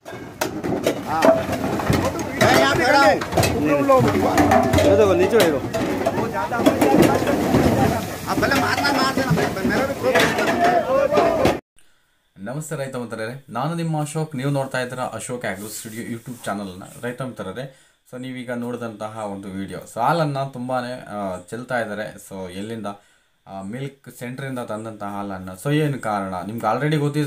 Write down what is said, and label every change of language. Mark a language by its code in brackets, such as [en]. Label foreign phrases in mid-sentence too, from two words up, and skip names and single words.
[hi] यहाँ पे खड़ा हूँ। देखो नीचे देखो। अब पहले मारना मार देना मेरा भी। [kn] ನಮಸ್ತೆ ರೈತ ಮಿತ್ರರೇ, ನಾನು ನಿಮ್ಮ ಅಶೋಕ್. ನೀವು ನೋಡ್ತಾ ಇದ್ದೀರಾ ಅಶೋಕ್ ಆಗ್ರೋ ಸ್ಟುಡಿಯೋ ಯೂಟ್ಯೂಬ್ ಚಾನಲ್ನ. ರೈತ ಮಿತ್ರರೇ, ಸೊ ನೀವೀಗ ನೋಡಿದಂತಹ ಒಂದು ವಿಡಿಯೋ, ಸೊ ಹಾಲನ್ನು ತುಂಬಾ ಚೆಲ್ತಾ ಇದ್ದಾರೆ. ಸೊ ಎಲ್ಲಿಂದ? ಮಿಲ್ಕ್ ಸೆಂಟ್ರಿಂದ ತಂದಂತಹ ಹಾಲನ್ನು. ಸೊ ಏನು ಕಾರಣ ನಿಮ್ಗೆ ಆಲ್ರೆಡಿ ಗೊತ್ತಿದೆ.